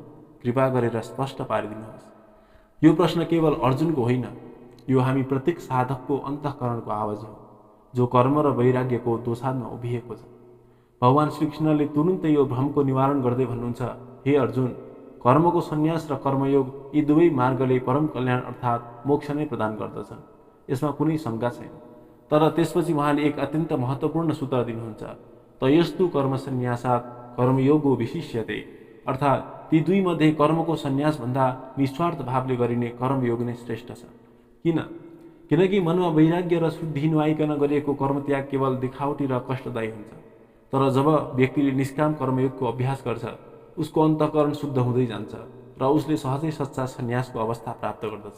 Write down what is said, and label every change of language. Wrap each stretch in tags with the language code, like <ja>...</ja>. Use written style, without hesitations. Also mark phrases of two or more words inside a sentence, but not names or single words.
<ne>कृपा गरेर स्पष्ट पारिदिनुहोस्। यो प्रश्न केवल अर्जुनको होइन, यो हामी प्रत्येक साधकको अन्तःकरणको आवाज हो, जो कर्म र वैराग्यको दोसाधमा उभिएको छ। भगवान श्रीकृष्णले तुरुन्तै यो भ्रमको निवारण गर्दै भन्नुहुन्छ, हे अर्जुन, कर्मको सन्यास र कर्मयोग यी दुवै मार्गले परम कल्याण अर्थात् मोक्ष नै प्रदान गर्दछन्। यसमा कुनै शङ्का छैन। तर त्यसपछि उहाँले एक अत्यन्त महत्त्वपूर्ण सूत्र दिनुहुन्छ,</ne> <sa>तयस्तु कर्म सन्यासात् कर्मयोगो विशिष्यते,</sa> <ne>अर्थात् ती दुई मध्ये कर्मको सन्यासभन्दा निस्वार्थ भावले गरिने कर्मयोग नै श्रेष्ठ छ। किनकि मनमा वैराग्य र शुद्धि नआइकन गरिएको कर्मत्याग केवल देखावटी र कष्टदायी हुन्छ। तर जब व्यक्तिले निष्काम कर्मयोगको अभ्यास गर्छ, उसको अन्तःकरण शुद्ध हुँदै जान्छ र उसले सहजै सच्चा सन्यासको अवस्था प्राप्त गर्दछ।</ne>